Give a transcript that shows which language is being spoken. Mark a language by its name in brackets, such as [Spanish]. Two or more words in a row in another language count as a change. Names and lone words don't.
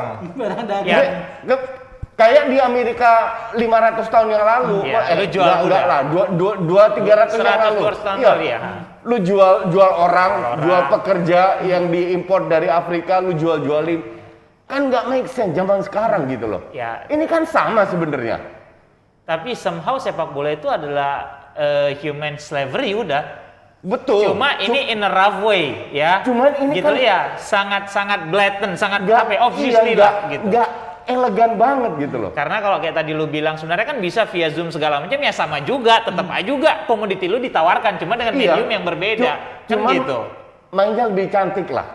[Indonesian] Barang dagang. Ya. Kayak di Amerika 500 tahun yang lalu. Lu jual enggak lah, 200-300 yang lalu. 100 tahun lalu ya. Lu jual orang, jual pekerja yang diimpor dari Afrika, lu jualin. Kan nggak [English] make sense [Indonesian] zaman sekarang gitu loh. Ya. Ini kan sama sebenarnya. Tapi somehow sepak bola itu adalah [English] human slavery [Indonesian] udah. Betul. Cuma ini [English] in a rough way [Indonesian] ya. Cuman ini gitu kan ya, sangat blatant, sangat Nggak, obviously iya, lah gitu. Nggak, elegan banget gitu loh. Karena kalau kayak tadi lu bilang sebenarnya kan bisa via Zoom segala macam ya sama juga, tetap aja juga komoditi lu ditawarkan cuma dengan Iya. medium yang berbeda. Kan Cuman gitu. mainnya lebih cantik lah.